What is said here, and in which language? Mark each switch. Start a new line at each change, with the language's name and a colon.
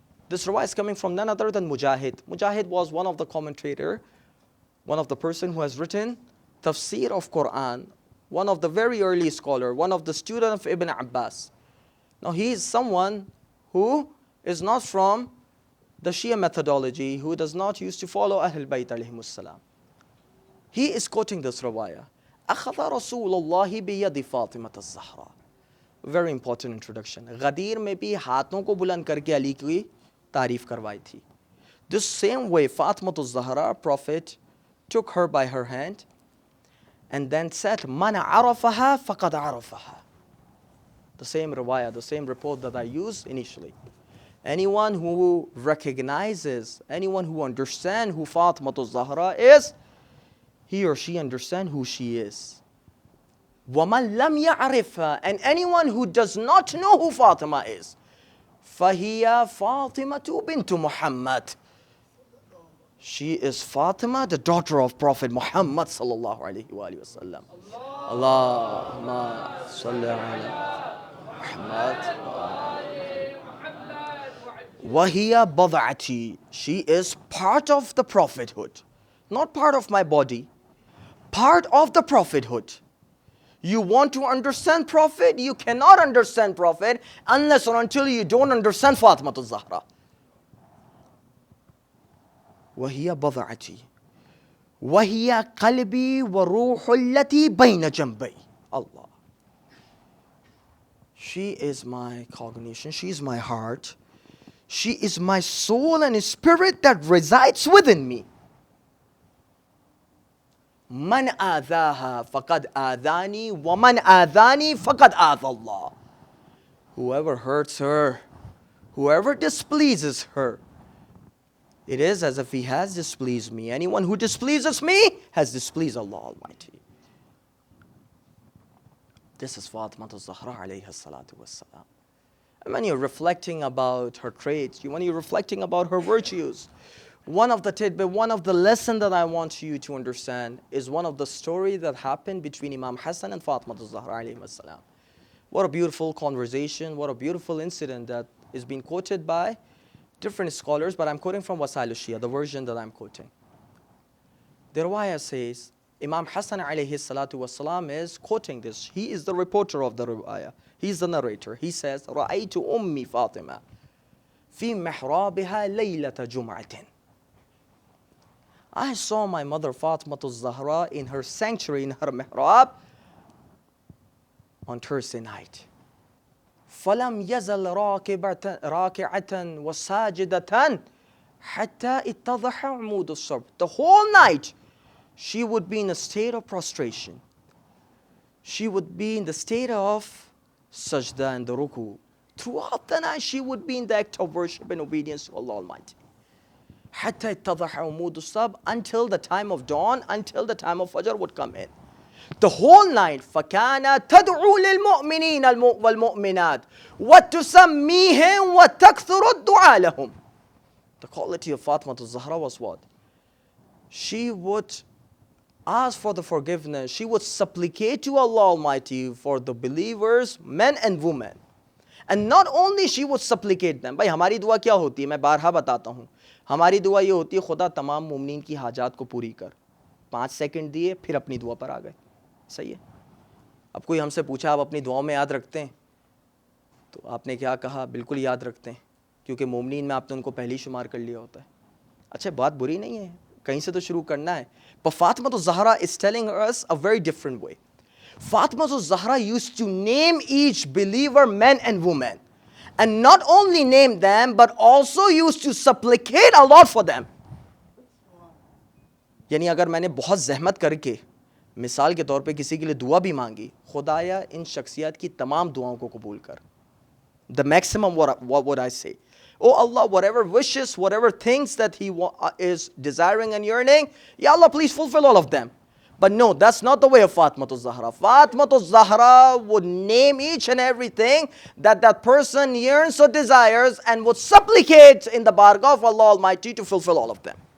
English: This riwayah is coming from none other than Mujahid. Mujahid was one of the commentator, one of the person who has written tafsir of Quran, one of the very early scholar, one of the student of Ibn Abbas. Now he is someone who is not from the Shia methodology, who does not used to follow Ahlulbayt alayhimus salam. He is quoting this riwayah.
Arabic: أخذ رسول الله بيد فاطمة الزهراء.
English: Very important introduction.
Hindi: गदीर में भी हाथों को बुलंद करके अली की तारीफ करवाई थी.
English: This same way Fatima al-Zahra, Prophet took her by her hand, and then said,
Arabic: Man arafaha faqad arafaha.
English: The same riwayah, the same report that I used initially. Anyone who recognizes, anyone who understands who Fatima al-Zahra is, he or she understands who she is.
Arabic: وَمَنْ لَمْ يَعْرِفْهَا,
English: and anyone who does not know who Fatima is,
Arabic: فَهِيَ فَاطِمَةُ بِنْتُ مُحَمَّدٍ.
English: She is Fatima, the daughter of Prophet Muhammad sallallahu alaihi wasallam.
Arabic: Allahumma salli ala Muhammad. وَهِيَ بَضْعَتِي.
English: She is part of the prophethood. Not part of my body, part of the prophethood. You want to understand Prophet? You cannot understand Prophet unless or until you don't understand Fatima al-Zahra.
Arabic: وهي بضعتي وهي قلبي وروح التي بين جنبي. Allah.
English: She is my cognition, she is my heart, she is my soul and spirit that resides within me.
Arabic: من آذاها فقد آذاني ومن آذاني فقد آذى الله.
English: Whoever hurts her, whoever displeases her, it is as if he has displeased me. Anyone who displeases me has displeased Allah Almighty. This is Fatima al-Zahra alayha salatu wassalam. And when you're reflecting about her traits, when you're reflecting about her virtues, one of the lesson that I want you to understand is one of the story that happened between Imam Hassan and Fatima al-Zahra alayhi salam. What a beautiful conversation, what a beautiful incident that is being quoted by different scholars, but I'm quoting from Wasail al-Shia, the version that I'm quoting. The riwayah says, Imam Hassan alayhi salatu wasalam is quoting this. He is the reporter of the riwayah. He's the narrator. He says,
Arabic: رَأَيْتُ أُمِّي فَاطِمَةً فِي مِحْرَابِهَا لَيْلَةَ جُمْعَةٍ.
English: I saw my mother Fatima al-Zahra in her sanctuary, in her mihrab, on Thursday night.
Arabic: فَلَمْ يَزَلْ رَاكِعَةً وَسَاجِدَةً حَتَّى اتَّضَحَ عُمُودُ الصَّبْرِ.
English: The whole night, she would be in a state of prostration. She would be in the state of sajda and the ruku. Throughout the night, she would be in the act of worship and obedience to Allah Almighty.
Arabic: حَتَّى اتَّضَحَ عُمُودُ الصَّبْرِ,
English: until the time of dawn, until the time of Fajr would come in. The whole night,
Arabic: فَكَانَ تَدْعُو لِلْمُؤْمِنِينَ وَالْمُؤْمِنَاتِ وَتُسَمِّيهِمْ وَتَكْثُرُ الدُّعَاء لَهُمْ.
English: The quality of Fatima al-Zahra was what? She would ask for the forgiveness. She would supplicate to Allah Almighty for the believers, men and women. And not only she would supplicate them.
Hindi: भाई हमारी दुआ क्या होती है? मैं बारहा बताता हूँ. हमारी दुआ ये होती है, खुदा तमाम मुमनीन की हाजात को पूरी कर. 5 सेकंड दिए, फिर अपनी दुआ पर आ गए. सही है. अब कोई हमसे पूछा आप अपनी दुआओं में याद रखते हैं, तो आपने क्या कहा? बिल्कुल याद रखते हैं, क्योंकि मोमिनीन में आपने उनको पहले ही शुमार कर लिया होता है. अच्छा, बात बुरी नहीं है, कहीं से तो शुरू करना है.
English: But Fatima al-Zahra is telling us a very different way. Fatima al-Zahra used to name each believer, men and women, and not only name them, but also used to supplicate a lot for them.
Hindi: यानी अगर मैंने बहुत जहमत करके मिसाल के तौर पे किसी के लिए दुआ भी मांगी, खुदाया इन शख्सियत की तमाम दुआओं को कबूल कर.
English: The maximum, what would I say? Oh Allah, whatever wishes, whatever things that he is desiring and yearning, Ya Allah, please fulfill all of them. But no, that's not the way of Fatima al-Zahra. Fatima al-Zahra would name each and everything that that person yearns or desires and would supplicate in the bargah of Allah Almighty to fulfill all of them.